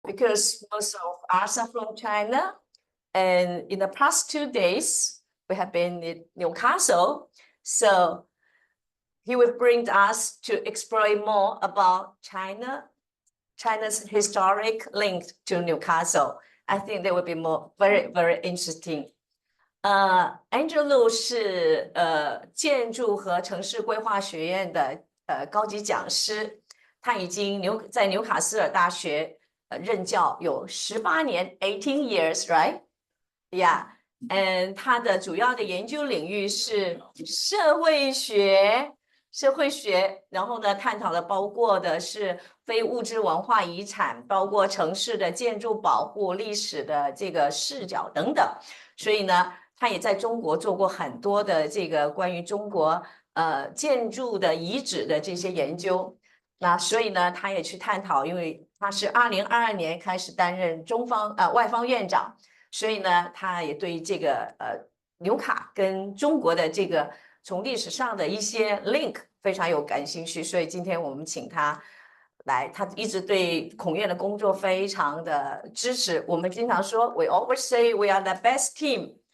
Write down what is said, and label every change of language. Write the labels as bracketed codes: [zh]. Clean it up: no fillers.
[en] because most of us are from China. And in the past 2 days, we have been in Newcastle. So he will bring us to explore more about China's historic link to Newcastle. I think that will be very, very interesting. [zh] Angelo 是建筑和城市规划学院的高级讲师，他已经在纽卡斯尔大学任教有18年， [en] 18 years, right? Yeah. [zh] And 他的主要的研究领域是社会学，然后呢，探讨的包括的是非物质文化遗产，包括城市的建筑保护、历史的这个视角等等。所以呢，他也在中国做过很多的这个关于中国建筑的遗址的这些研究。那所以呢，他也去探讨，因为他是2022年开始担任外方院长。所以呢，他也对这个纽卡跟中国的这个从历史上的一些 link 非常有感兴趣，所以今天我们请他来，他一直对孔院的工作非常的支持。我们经常说 [en] ，we always say we are the best team。